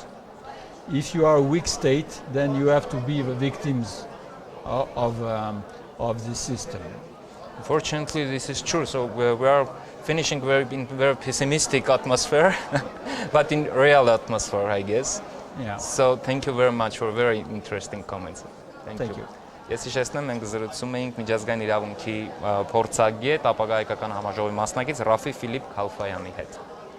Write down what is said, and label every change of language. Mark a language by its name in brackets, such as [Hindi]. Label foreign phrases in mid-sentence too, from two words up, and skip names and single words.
[English] If you are a weak state, then you have to be the victims of this system. Unfortunately, this is true. So we are finishing in very pessimistic atmosphere, but in real atmosphere, I guess. Yeah. So thank you very much for very interesting comments. Thank you. [Armenian] Ես հիշեցնեմ, մենք զրուցում էինք միջազգային իրավունքի փորձագետ, ապագա հայկական համաժողովի մասնակից Րաֆֆի Ֆիլիփ Կալֆայանի հետ։